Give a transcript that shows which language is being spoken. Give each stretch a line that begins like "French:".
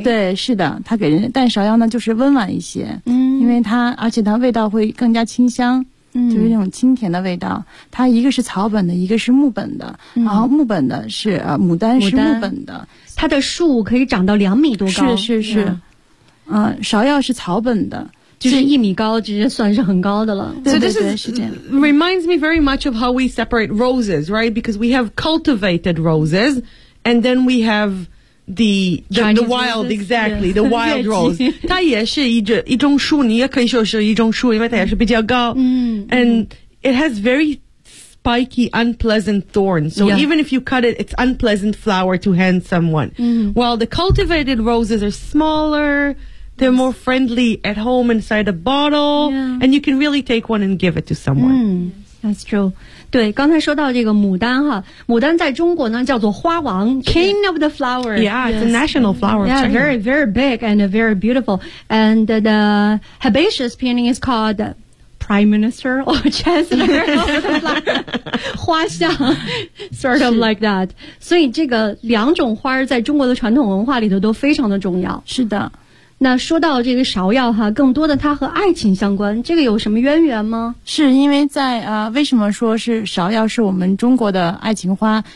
Chinese: 对，是的，它给人，但芍药呢就是温婉一些，因为它，而且它味道会更加清香，就是那种清甜的味道。它一个是草本的，一个是木本的，然后木本的是牡丹是木本的，它的树可以长到2米多高。是，芍药是草本的。就是一米高直接算是很高的了。对对对，是这样。
English: Reminds me very much of how we separate roses, right? Because we have cultivated roses and then we have the wild, exactly, the wild rose.
Chinese: 它也是一种树，你也可以说是一种树，因为它也是比较高。
English: And it has very spiky, unpleasant thorns. So even if you cut it, it's unpleasant flower to hand someone. While the cultivated roses are smaller,They're more friendly at home inside a bottle, and you can really take one and give it to someone. That's true.
Chinese: 对，刚才说到这个牡丹哈，牡丹在中国呢叫做花王 ，
English: King of the flowers. Yeah, it's a national flower. Yeah, very, very big and very beautiful. And the herbaceous peony is called Prime Minister or Chancellor of the flower. 花相 sort of like that.
Chinese: 所以这个两种花在中国的传统文化里头都非常的重要。是的。那说到这个芍药哈，更多的它和爱情相关，这个有什么渊源吗？是因为在为什么说是芍药是我们中国的爱情花？